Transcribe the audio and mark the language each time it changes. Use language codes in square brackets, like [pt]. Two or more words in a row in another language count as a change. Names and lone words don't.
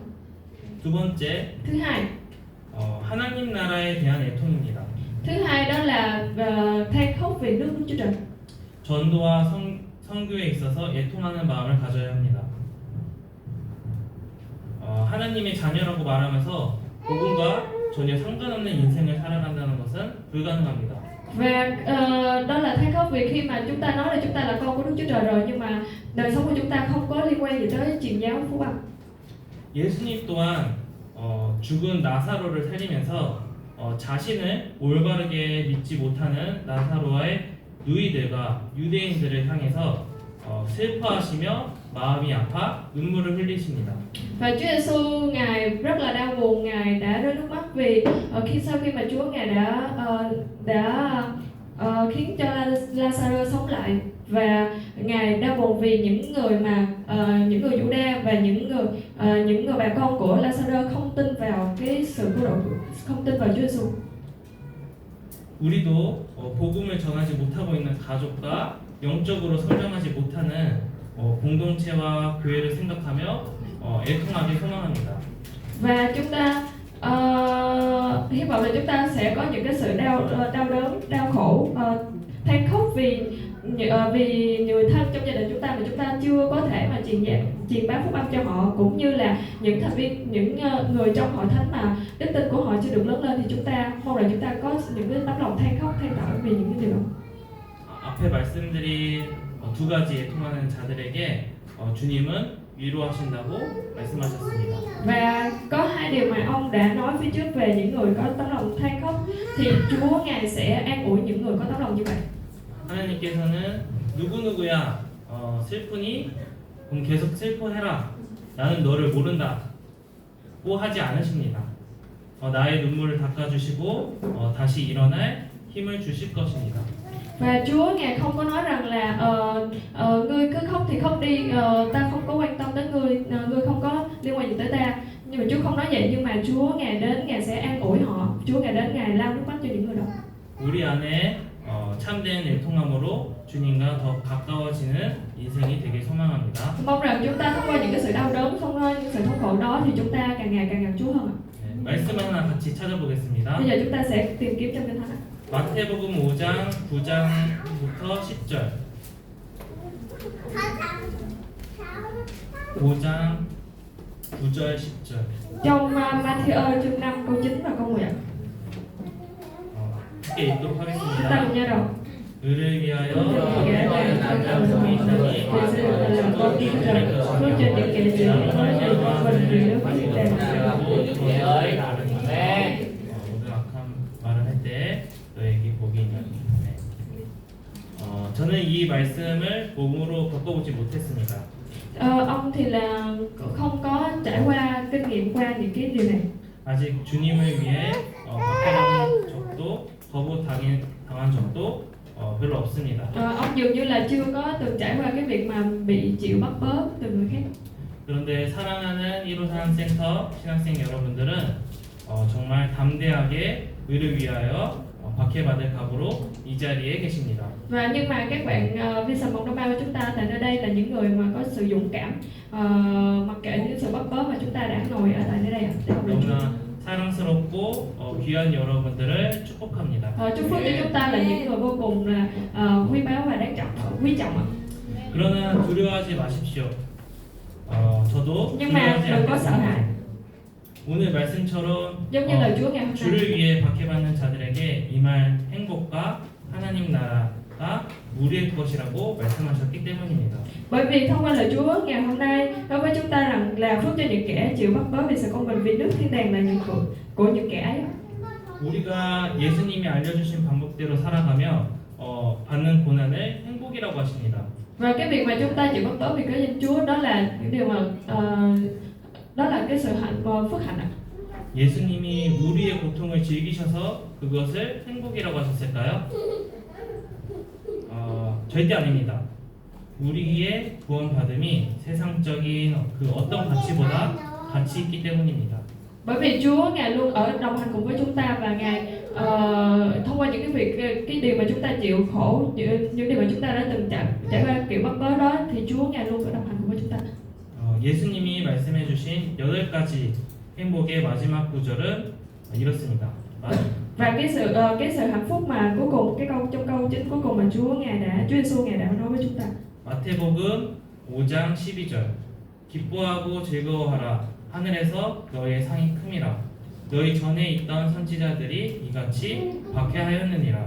[ko] 두 번째, [vi] Thứ hai [ko] 하나님 나라에 대한 애통입니다. [vi] Thứ hai đó là than khóc về nước Chúa Trời. [ko] 전도와 선교에 있어서 애통하는 마음을 가져야 합니다. 하나님의 자녀라고 말하면서 복음과 전혀 상관없는 인생을 살아간다는 것은 불가능합니다. [vi] Và đó là than khóc vì khi mà chúng ta nói là chúng ta là con của Đức Chúa Trời rồi, nhưng mà đời sống của chúng ta không có liên quan gì tới truyền giáo phúc âm. [ko] 예수님 또한 죽은 나사로를 살리면서 자신을 올바르게 믿지 못하는 나사로의 누이들과 유대인들을 향해서 슬퍼하시며 마음이 아파 눈물을 흘리십니다. [vi] Và Chúa Giêsu ngài rất là đau buồn, ngài đã rơi nước mắt vì sau khi mà Chúa ngài đã khiến cho Lazarus sống lại, và ngài đau buồn vì những người người Giu-đa và những người bà con của Lazarus không tin vào cái sự cứu độ, không tin vào Chúa Giêsu. [ko] 우리도 복음을 전하지 못하고 있는 가족과 영적으로 성장하지 못하는 공동체와 교회를 생각하며 애통하게 소망합니다. [vi] Và chúng ta hy vọng là chúng ta sẽ có những cái sự đau đớn, đau khổ, than khóc vì người thân trong gia đình chúng ta mà chúng ta chưa có thể mà truyền bá phúc âm cho họ, cũng như là những thành viên, những người trong hội thánh mà đức tin của họ chưa được lớn lên, thì chúng ta mong là chúng ta có những cái tấm lòng than khóc, than thở vì những cái điều đó. [ko] 앞에 말씀드린 두 가지에 통하는 자들에게 주님은 위로하신다고 말씀하셨습니다. [vi] Và có hai điều mà ông đã nói phía trước về những người có tấm lòng than khóc, thì Chúa ngài sẽ an ủi những người có tấm lòng như vậy. [ko] 하나님께서는 누구누구야 슬프니? 그럼 계속 슬퍼해라. 나는 너를 모른다고 하지 않으십니다. 나의 눈물을 닦아주시고 다시 일어날 힘을 주실 것입니다. [vi] Và Chúa ngài không có nói rằng là ngươi cứ khóc thì khóc đi, ta không có quan tâm đến ngươi, ngươi không có liên quan gì tới ta. Nhưng mà Chúa không nói vậy, nhưng mà Chúa ngài đến, ngài sẽ an ủi họ. Chúa ngài đến, ngài lau nước mắt cho những người đó. [ko] 우리 안에 참된 애통함으로 주님과 더 가까워지는 인생이 되길 소망합니다. [vi] Mong rằng chúng ta thông qua những cái sự đau đớn, thông qua những sự thống khổ đó, thì chúng ta càng ngày càng gần Chúa hơn. [ko] 네, 말씀 하나 같이 찾아보겠습니다. [vi] Bây giờ chúng ta sẽ tìm kiếm trong Kinh Thánh. [ko] 마태복음 5장 9장부터 10절. 5장 9절 10절. [vi] Trong Matthew chương 5 câu 9 và câu 10. [ko] 함께 읽도록 [vi] Chúng ta [ko] 하겠습니다. [vi] cùng nhau đọc. [ko] 의를 위하여 성이 있다니 [vi] Phước cho những kẻ chịu nói điều con bình vì nước có sự đẹp. [ko] 모든 악한 말을 할 때 너에게 복이 있나니. 저는 이 말씀을 몸으로 겪어보지 못했습니다. [vi] Ông thì là không có trải qua kinh nghiệm qua những cái điều này. [ko] 아직 주님을 위해 박해당한 적도 거부당한 적도 별로 없습니다. [vi] Ông dường như là chưa có từng trải qua cái việc mà bị chịu bắt bớ từ người khác. [ko] 그런데 사랑하는 1호산 센터 신학생 여러분들은 정말 담대하게 의를 위하여 박해받을 각오로 이 자리에 계십니다. [vi] Và nhưng mà các bạn Vision Mộng Đông Ba của chúng ta tại nơi đây là những người mà có sự dũng cảm, mặc kệ những sự bắt bớ mà chúng ta đã ngồi ở tại nơi đây để học lời Chúa. [ko] 너무나 사랑스럽고 귀한 여러분들을 축복합니다. [vi] Chúc phước cho chúng ta là những người vô cùng là quý báu và đáng trọng, quý trọng ạ. [ko] 그러나 두려워하지 마십시오. 저도 [vi] Nhưng mà [ko] 두려워하지 [vi] đừng có sợ hãi. [ko] 않겠습니다. 오늘 말씀처럼 [vi] Giống như lời Chúa ngày hôm [ko] 주를 [vi] nay. [ko] 위해 박해받는 자들에게 임할 행복과 하나님 나라가 우리의 것이라고 말씀하셨기 때문입니다. [vi] Bởi vì thông qua lời Chúa ngày hôm nay đối với chúng ta rằng là phước cho những kẻ chịu bắt bớ vì sự công bình, vì nước thiên đàng là những của những kẻ ấy. [ko] 우리가 예수님이 알려주신 방법대로 살아가며 받는 고난을 행복이라고 하십니다. [vi] Và cái việc mà chúng ta chịu bắt bớ vì cái danh Chúa đó là những điều mà đó là cái sự phước hạnh ạ. [ko] 예수님이 우리의 고통을 즐기셔서 그것을 행복이라고 하셨을까요? 절대 아닙니다. 우리의 구원받음이 세상적인 그 어떤 가치보다 가치 있기 때문입니다. [vi] Bởi vì Chúa ngài luôn ở đồng hành cùng với chúng ta, và ngài thông qua những cái việc, cái điều mà chúng ta chịu khổ, những điều mà chúng ta đã từng trải qua kiểu bắt bớ đó, thì Chúa ngài luôn ở đồng hành cùng với chúng ta. [ko] 예수님이 말씀해주신 8가지 행복의 마지막 구절은 이렇습니다. [vi] Và cái sự hạnh phúc mà cuối cùng, trong câu chính cuối cùng mà Chúa Giêsu ngài đã nói với chúng ta. [ko] 마태복음 5장 12절 기뻐하고 즐거워하라 하늘에서 너의 상이 큼이라. 너희 전에 있던 선지자들이 이같이 박해하였느니라.